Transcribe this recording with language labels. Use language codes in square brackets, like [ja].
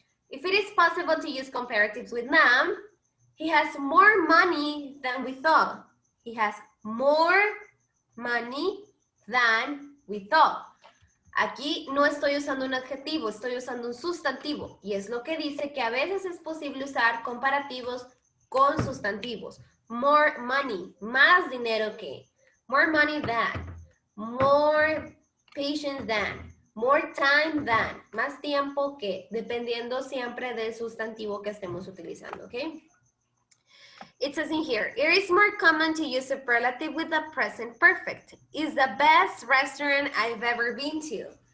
[en] If it is possible to use comparatives with Nam, he has more money than we thought. He has more money than we thought. [es] Aquí no estoy usando un adjetivo, estoy usando un sustantivo. Y es lo que dice que a veces es posible usar comparativos con sustantivos. [en] More money, [es] más dinero que. [en] More money than. More patience than. More time than. [es] Más tiempo que. Dependiendo siempre del sustantivo que estemos utilizando, ¿ok? [en] It says in here, it is more common to use superlative with the present perfect. Is the best restaurant I've ever been to.